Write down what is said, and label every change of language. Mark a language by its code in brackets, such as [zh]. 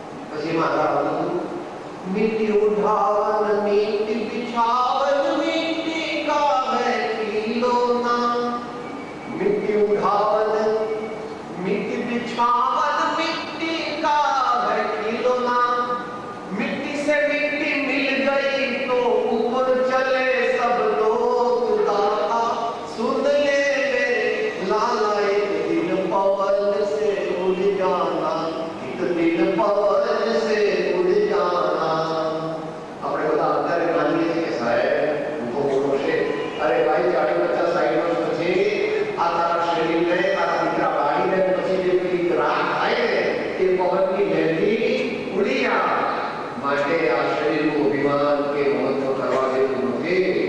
[gu] પછી મારા [hi] મિટ્ટી ઉઠાવન મિટ્ટી બિછાવન મિટ્ટી કા હૈ ખીલોના. મિટ્ટી ઉઠાવન મિટ્ટી બિછાવન મિट्टी का है खिलौना. मिट्टी से मिट्टी मिल गई तो ऊपर चले सब लोग दाता. सुन ले मेरे लाला एक दिन पवन से उड़ जाना, एक दिन पवन से उड़ जाना. [gu] આપણે બધા અત્યારે માનીએ છીએ કે સાહેબ હું તો મોટો છે. અરે ભાઈ 40-50-60 વર્ષ પછી આ તારા શરીરને તારા દીકરા બાળીને પછી જે પેલી રાત થાય ને એ પવનની લહેરી ઉડી જાય. માટે આ શરીરનું અભિમાન કે મહત્વ કરવા જેવું નથી.